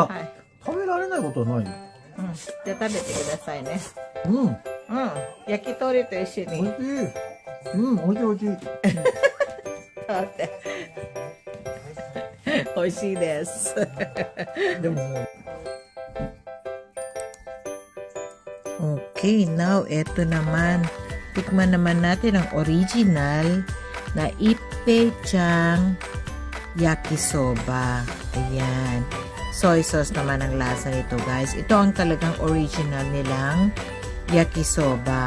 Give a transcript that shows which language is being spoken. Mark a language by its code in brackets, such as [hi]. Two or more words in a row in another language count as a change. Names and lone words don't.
[ja] いや、食べられないことはないよ。じゃあ食べてくださいね。焼き鳥と一緒に。美味しい。美味しい。美味しいです。でももう。 [en] Okay, now [tl] eto naman. Tikman naman natin ang original na Ipei-chan yakisoba. Ayan. [en] soy sauce [tl] naman ang lasa nito, guys. Ito ang talagang original nilang yakisoba.